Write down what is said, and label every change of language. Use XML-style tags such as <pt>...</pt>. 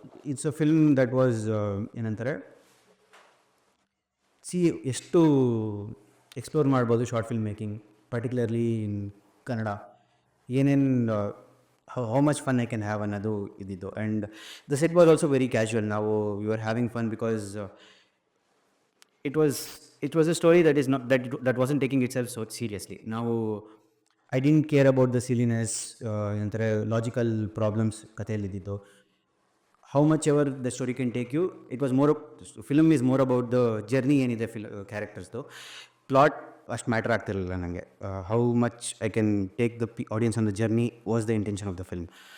<en>It's a film that was</en> <kn>ಏನಂತಾರೆ, ಎಷ್ಟು</kn> <en>Explore ಮಾಡ್ಬೋದು short film making, particularly in Kannada. ಏನೇನು how much fun I can have</en> <kn>ಅನ್ನೋದು ಇದ್ದಿದ್ದು.</kn> <en>And the set was also very casual. ನಾವು you are having fun because it was a story that wasn't taking itself so seriously. ನಾವು I didn't care about the silliness, ಏನಂತಾರೆ</en> <kn>logical problems ಕಥೆಯಲ್ಲಿದ್ದಿದ್ದು.</kn> <en>how much ever the story can take you, it was more, film is more about the journey</en> <kn>ಏನಿದೆ ಕ್ಯಾರೆಕ್ಟರ್ಸ್ದು. Plot ಅಷ್ಟು matter ಆಗ್ತಿರಲಿಲ್ಲ ನನಗೆ.</kn> <en>How much I can take the audience on the journey was the intention of the film.</en>